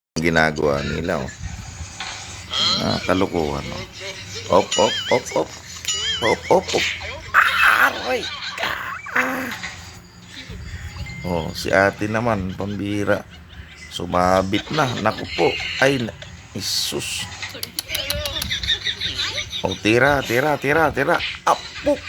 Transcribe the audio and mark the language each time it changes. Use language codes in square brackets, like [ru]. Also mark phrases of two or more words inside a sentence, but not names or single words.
[tl] ginagawa nila, oh. Kalukuhan, oh. Op, op, op, op. Op, op, op. Aray ka. Oh, si ate naman, pambira. Sumabit na. Naku po. Ay, Isus. Oh, tira. Apuk.